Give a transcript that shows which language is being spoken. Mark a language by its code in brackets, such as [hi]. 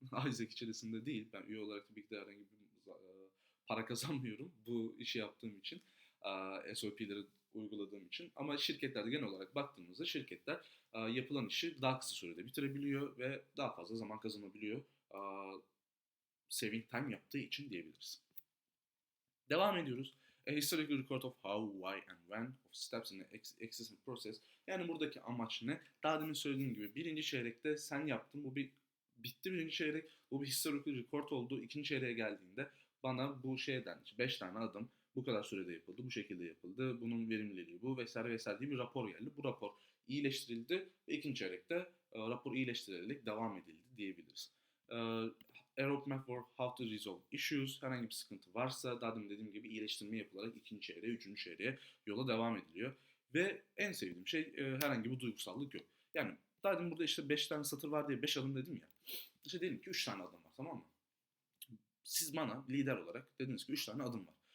[tr] Isaac içerisinde değil. Ben üye olarak tabii ki de herhangi bir para kazanmıyorum bu işi yaptığım için. SOP'leri uyguladığım için. Ama şirketlerde genel olarak baktığımızda şirketler yapılan işi daha kısa sürede bitirebiliyor ve daha fazla zaman kazanabiliyor. [en] Saving time [tr] yaptığı için diyebiliriz. Devam ediyoruz. [en] A historical record of how, why and when of steps in the existing process. [tr] Yani buradaki amaç ne? Daha demin söylediğim gibi birinci çeyrekte sen yaptın. Bu bir bitti birinci çeyrek. Bu bir historical record oldu. İkinci çeyreğe geldiğinde bana bu şeyden 5 tane adım bu kadar sürede yapıldı. Bu şekilde yapıldı. Bunun verimliliği bu vesaire vesaire diye bir rapor geldi. Bu rapor iyileştirildi ve ikinci çeyrekte rapor iyileştirilerek devam edildi diyebiliriz. [en] A roadmap for how to resolve issues. [tr] Herhangi bir sıkıntı varsa daha demin dediğim gibi iyileştirme yapılarak ikinci çeyreğe, üçüncü çeyreğe yola devam ediliyor. Ve en sevdiğim şey herhangi bir duygusallık yok. Yani daha demin burada işte 5 tane satır var diye 5 adım dedim ya. İşte dedim ki 3 tane adım var, tamam mı? Siz bana lider olarak dediniz ki 3 tane adım var.